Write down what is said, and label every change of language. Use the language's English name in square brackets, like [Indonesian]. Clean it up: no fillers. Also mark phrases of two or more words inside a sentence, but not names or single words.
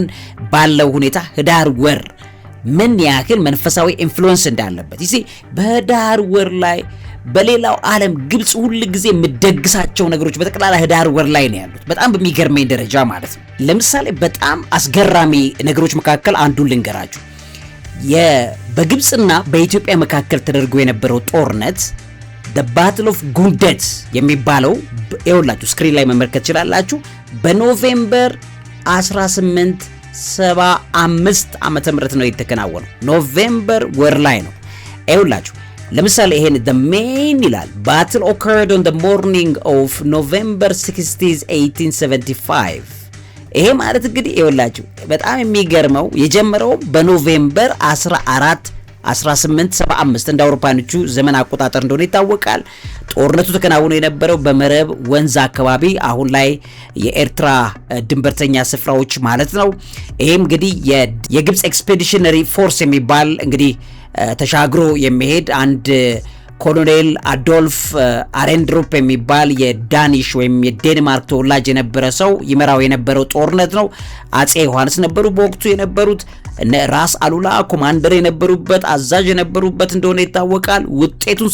[Amharic] ባለው ሁኔታ ህዳር ወር ምን ያህል መንፈሳዊ ኢንፍሉዌንስ እንዳለበት ይሄ በህዳር ወር ላይ በሌላው ዓለም ግብጽ ሁሉ ጊዜ የምትደግሳቸው ነገሮች በጠቅላላ ህዳር ወር ላይ ነው ያሉት። በጣም በሚገርመኝ ደረጃ ማለት ነው። ለምሳሌ በጣም አስገራሚ ነገሮች መካከል አንዱን ልንገራችሁ። በግብጽና በኢትዮጵያ መካከል ተደርጎ የነበረው ጦርነት [English] the battle of [Amharic] ጉልደት የሚባለው ይኸውላችሁ ስክሪን ላይ መመልከት ትችላላችሁ። በኖቬምበር 1875 ዓመተ ምህረት ነው የተከናወነው። ኖቬምበር ወር ላይ ነው። ይኸውላችሁ ለምሳሌ ይሄን [English] the main [Amharic] ይላል [English] battle occurred on the morning of November 16, 1875 [Amharic] ይሄ ማለት እንግዲህ ይኸውላችሁ በጣም የሚገርመው የጀመረው በኖቬምበር 14 1875 እንደ አውሮፓኖቹ ዘመን አቆጣጠር እንደሆነ ይታወቃል። ጦርነቱ ተከናውኖ የነበረው በመረብ ወንዝ አካባቢ አሁን ላይ የኤርትራ ድንበርተኛ ስፍራዎች ማለት ነው። ይሄም እንግዲህ የግብጽ [English] expeditionary force [Amharic] የሚባል እንግዲህ ተሻግሮ የሚሄድ አንድ ኮሎኔል አዶልፍ አሬንድሮፕ የሚባል የዳኒሽ ወይም የዴንማርክ ተወላጅ የነበረ ሰው ይመራው የነበረው ጦርነት ነው። አጼ ዮሐንስ ነበሩ በወቅቱ የነበሩት። ራስ አሉላ ኮማንደር የነበሩበት አዛዥ የነበሩበት እንደሆነ ይታወቃል። ውጤቱን